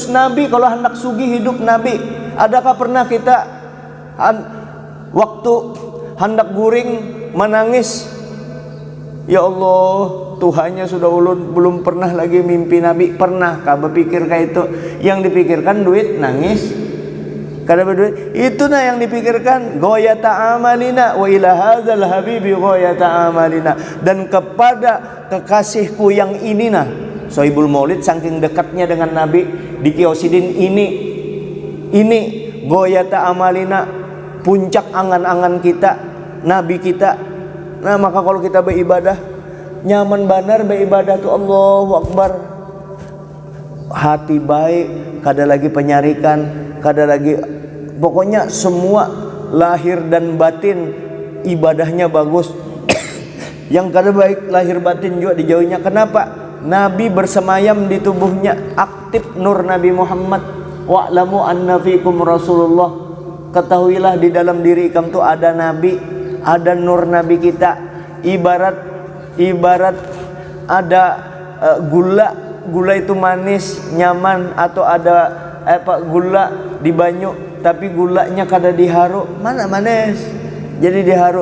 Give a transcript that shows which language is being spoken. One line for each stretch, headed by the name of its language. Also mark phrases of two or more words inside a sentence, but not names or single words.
Banjar: Nabi kalau hendak sugih hidup Nabi, adakah pernah kita waktu hendak guring menangis, ya Allah Tuhannya sudah ulun belum pernah lagi mimpi Nabi. Pernah kah berpikir kayak itu? Yang dipikirkan duit, nangis kada berduit, itu nah yang dipikirkan.
Arabic: غاية أملنا وإلى هذا الحبيب غاية أملنا,
Banjar: dan kepada kekasihku yang ini nah, Sohibul Maulid saking dekatnya dengan Nabi di Qiyausidin ini
Arabic: غاية أملنا,
Banjar: puncak angan-angan kita Nabi kita. Nah maka kalau kita beribadah nyaman benar, beribadah tuh
Arabic: الله أكبر,
Banjar: hati baik, kada lagi penyarikan, kada lagi, pokoknya semua lahir dan batin ibadahnya bagus. Yang kada baik lahir batin juga dijauhinya. Kenapa? Nabi bersemayam di tubuhnya, aktif nur Nabi Muhammad.
Arabic: واعلموا أن فيكم رسول الله,
Banjar: ketahuilah di dalam diri kamu tuh ada Nabi, ada nur Nabi kita. Ibarat ada gula itu manis nyaman, atau ada gula di banyu tapi gulanya kada diharu, mana manis jadi diharu.